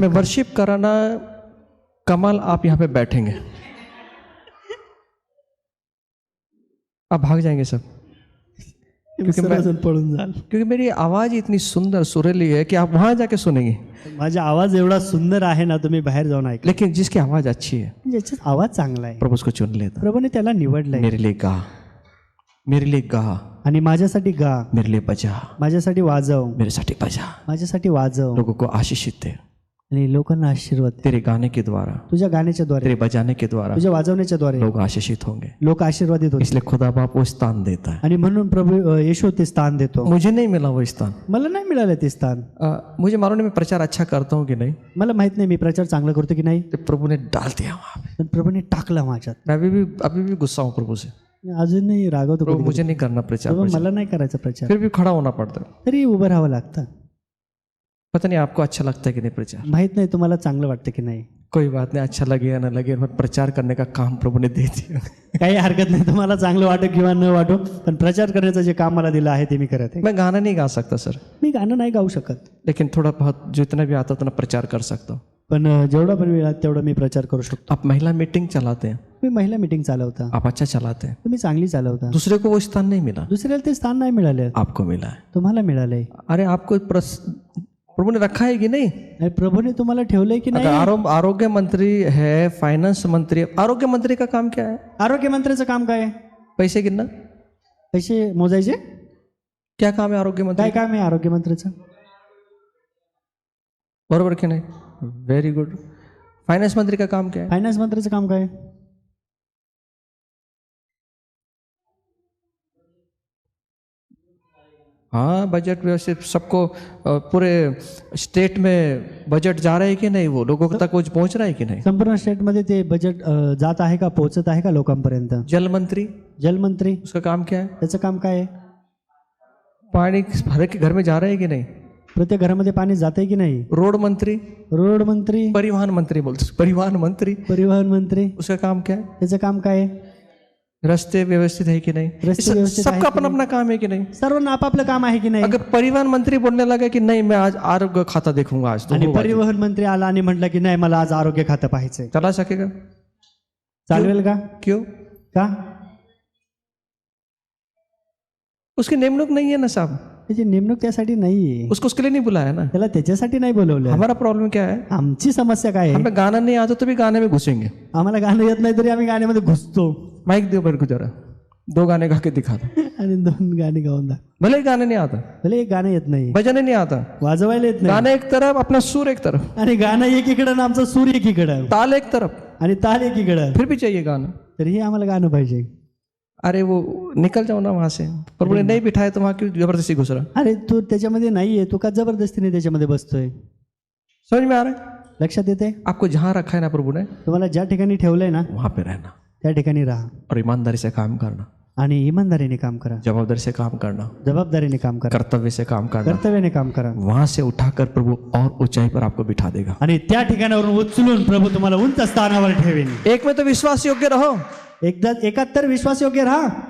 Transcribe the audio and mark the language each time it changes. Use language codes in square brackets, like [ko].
[hi] मैं वर्शिप कराना कमाल, आप यहाँ पे बैठेंगे, आप भाग जाएंगे सब, [mr] पळून जाल। [hi] क्योंकि मेरी आवाज इतनी सुंदर सुरीली है कि आप वहां जाके सुनेंगे। [mr] माझा आवाज एवढा सुंदर आहे ना, तुम्ही बाहेर जाऊन ऐका। [hi] लेकिन जिसकी आवाज अच्छी है [mr] ज्याचा आवाज चांगला आहे [hi] प्रभु उसको चुन लेता। [mr] प्रभूने त्याला निवडलंय। [hi] मेरे लिए गा, मेरे लिए गा, [mr] आणि माझ्यासाठी गा, [hi] मेरे लिए बजा, [mr] माझ्यासाठी वाजव, [hi] मेरे साठी बजा। [mr] माझ्यासाठी वाजव [hi] लोगों को आशीषित दे [mr] आणि लोकांना आशीर्वाद दे। [hi] तेरे गाने के द्वारा, [mr] तुझ्या गाण्याच्या द्वारे, [hi] तेरे बजाने के द्वारा [mr] तुझ्या वाजवण्याच्या द्वारे [hi] लोग आशीषित होंगे। [mr] लोक आशीर्वादित होतील। [hi] इसलिए खुदा बाप वो स्थान देता है। [mr] आणि म्हणून प्रभू येशू ते स्थान देतो। [hi] मुझे नहीं मिला वो स्थान, [mr] मला नाही मिळालं ते स्थान। [hi] मुझे मालूम नहीं मैं प्रचार अच्छा करता हूँ कि नहीं, [mr] मला माहित नाही मी प्रचार चांगला करतो की नाही, [hi] तो प्रभु ने डाल दिया वहाँ पे। [mr] पण प्रभूने टाकला माझ्यात। [hi] मैं अभी भी गुस्सा हूँ प्रभु से। [mr] अजूनही रागवतो प्रभु कधी-कधी। [hi] मुझे नहीं करना प्रचार, [mr] प्रभू मला नाही करायचा प्रचार, [hi] फिर भी खड़ा होना पड़ता है। [mr] तरी उभं राहावं लागतं। [hi] पता नहीं आपको अच्छा लगता है कि नहीं प्रचार, [mr] माहित नाही तुम्हाला चांगलं वाटतं की नाही। [hi] कोई बात नहीं, अच्छा लगे या ना लगे, पर प्रचार करने का काम प्रभु ने दे दिया। [mr] काही हरकत नाही, तुम्हाला चांगलं वाटो किंवा न वाटो, पण प्रचार करण्याचं जे काम मला दिलं आहे ते मी करत आहे। [hi] मैं गाना नहीं गा सकता सर, [mr] मी गाणं नाही गाऊ शकत, [hi] लेकिन थोड़ा बहुत जितना भी आता उतना प्रचार कर सकता हूँ। [mr] पण जेवढा पण वेळ तेवढा मी प्रचार करू शकतो। [hi] आप महिला मीटिंग चलाते हैं, [mr] मी महिला मीटिंग चालवता, [hi] आप अच्छा चलाते हैं, [mr] तुम्ही चांगली चालवता, [hi] दूसरे को वो स्थान नहीं मिला, [mr] दुसऱ्याला ते स्थान नाही मिळालं, [hi] आपको मिला है। [mr] तुम्हाला मिळालंय। [hi] अरे आपको प्रभु ने रखा है कि नहीं? [mr] आणि प्रभूने तुम्हाला ठेवलंय की [hi] अगर [mr] नाही। [hi] आरोग्य मंत्री है, फाइनेंस मंत्री, आरोग्य मंत्री का काम क्या है? [mr] आरोग्य मंत्र्याचं काम काय आहे? [hi] पैसे गिनना। [mr] पैसे मोजायचे। [hi] क्या काम है आरोग्य मंत्री? [mr] काय काम आहे आरोग्य मंत्र्याचं? बरोबर की [hi] नहीं? Very good. फाइनेंस मंत्री का काम क्या है? [mr] फायनान्स मंत्र्याचं काम काय आहे? [hi] हाँ, बजट व्यवस्थित सबको पूरे स्टेट में बजट जा रहा है कि नहीं, वो लोगों तक कुछ पहुंच रहा है कि नहीं? [mr] संपूर्ण स्टेटमध्ये ते बजेट जात आहे का, पोहोचत आहे का लोकांपर्यंत? [hi] जल मंत्री, [mr] जलमंत्री, [hi] उसका काम क्या है? [mr] त्याचं काम काय आहे? [hi] पानी हर एक के घर में जा रहा है कि नहीं? [mr] प्रत्येक घरामध्ये पाणी जाते की नाही? [hi] रोड मंत्री, [mr] रोड मंत्री, [hi] परिवहन मंत्री बोलते, परिवहन मंत्री, [mr] परिवहन मंत्री, [hi] उसका काम क्या है? [mr] त्याचं काम काय आहे? [hi] रस्ते व्यवस्थित है कि नहीं? [mr] रस्ते व्यवस्थित आहे [hi] सबका [mr] की [hi] अपना अपना काम है कि नहीं? [mr] सर्वांना आपापलं काम आहे की नाही? [hi] अगर परिवहन मंत्री बोलने लगा कि नहीं मैं आज आरोग्य खाता देखूंगा, आज तो [mr] आणि [hi] होगा, [mr] परिवहन मंत्री आला आणि म्हटलं की नाही मला आज आरोग्य खातं पाहायचंय, [hi] चला सकेगा? [mr] चालवेल का? [hi] क्यों? [mr] का? [hi] उसकी नेमणूक नहीं है ना साहब, [mr] त्याची नेमणूक त्यासाठी नाहीये, [hi] उसको उसके लिए नहीं बुलाया ना। [mr] त्याला त्याच्यासाठी नाही बोलवलं। [hi] हमारा प्रॉब्लम क्या है? [mr] आमची समस्या काय आहे? [hi] हमें गाना नहीं आता तो भी गाने में घुसेंगे। [mr] आम्हाला गाणं येत नाही तरी आम्ही गाण्यामध्ये घुसतो [hi] माइक दो मेरे को जरा, 2 गाने गा के दिखा दो। [mr] आणि 2 गाणी गाऊन दाख। [hi] भले ही गाने नहीं आता, [mr] भले एक गाणं येत नाही, [hi] बजाने नहीं आता, [mr] वाजवायला येत नाही, [hi] गाना एक तरफ, अपना सुर एक तरफ, [mr] आणि गाणं एकीकडं आणि आमचा सूर एकीकडं, [hi] ताल एक तरफ, [mr] आणि ताल एकीकडं, [hi] फिर भी चाहिए गाना। [mr] तरीही आम्हाला गाणं पाहिजे। [hi] अरे वो निकल जाओ ना वहां से, प्रभु ने नहीं बिठाया तो वहां क्यों जबरदस्ती घुस रहा? [mr] अरे तू त्याच्यामध्ये नाहीये, तू का जबरदस्तीने त्याच्यामध्ये बसतोय? [hi] समझ में आ रहा है? [mr] लक्षात येते? [hi] आपको जहां रखा है ना प्रभु ने, [mr] तुम्हाला ज्या ठिकाणी ठेवलंय ना [hi] वहां पे रहना [mr] त्या ठिकाणी राहा [hi] और ईमानदारी से काम करना, [mr] आणि इमानदारीने काम करा, [hi] जवाबदारी से काम करना, [mr] जबाबदारीने काम करा, [hi] कर्तव्य से काम करना। [mr] कर्तव्याने काम करा, [hi] वहां से उठाकर प्रभु और ऊंचाई पर आपको बिठा देगा। [mr] आणि त्या ठिकाणावरून उचलून प्रभु तुम्हाला उंच स्थानावर ठेवेन। [hi] एक में तो विश्वास योग्य रहो। [mr] एकदा एकात्तर विश्वास योग्य राहा।